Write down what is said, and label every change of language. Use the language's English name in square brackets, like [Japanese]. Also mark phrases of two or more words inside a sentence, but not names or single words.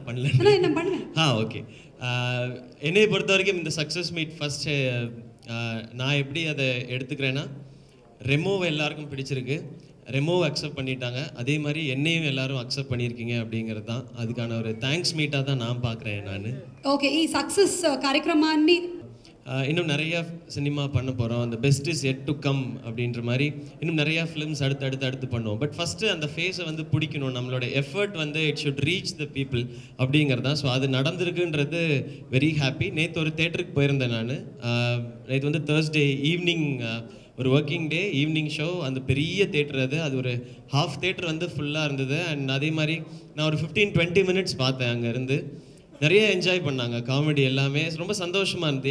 [Tamil] பண்ணல. ஓகே. என்னை பொறுத்த வரைக்கும் இந்த [English] success meet [Tamil] ஃபஸ்ட்டு நான் எப்படி அதை எடுத்துக்கிறேன்னா, ரெமோவை எல்லாருக்கும் பிடிச்சிருக்கு, ரெமோவை அக்செப்ட் பண்ணிட்டாங்க, அதே மாதிரி என்னையும் எல்லாரும் அக்செப்ட் பண்ணியிருக்கீங்க அப்படிங்கிறது தான் அதுக்கான ஒரு தேங்க்ஸ் மீட்டாக தான் நான் பார்க்குறேன். நான் [Telugu] ఓకే, ఈ సక్సెస్ కార్యక్రమాన్ని [Tamil] இன்னும் நிறையா சினிமா பண்ண போகிறோம். அந்த [English] best is yet to come [Tamil] அப்படின்ற மாதிரி இன்னும் நிறையா ஃபிலிம்ஸ் அடுத்து பண்ணுவோம். பட் ஃபஸ்ட்டு அந்த ஃபேஸை வந்து பிடிக்கணும், நம்மளோட எஃபர்ட் வந்து [English] it should reach the people [Tamil] அப்படிங்கிறதான். ஸோ அது நடந்திருக்குன்றது [English] very happy. [Tamil] நேற்று ஒரு தேட்டருக்கு போயிருந்தேன் நான். நேற்று வந்து [English] Thursday evening [Tamil] ஒரு [English] working day evening show. [Tamil] அந்த பெரிய தேட்டர் அது ஒரு [English] half theatre [Tamil] வந்து ஃபுல்லாக இருந்தது. அண்ட் அதே மாதிரி நான் ஒரு 15-20 மினிட்ஸ் பார்த்தேன். அங்கேருந்து நிறைய என்ஜாய் பண்ணாங்க, காமெடி எல்லாமே ரொம்ப சந்தோஷமாக இருந்தது.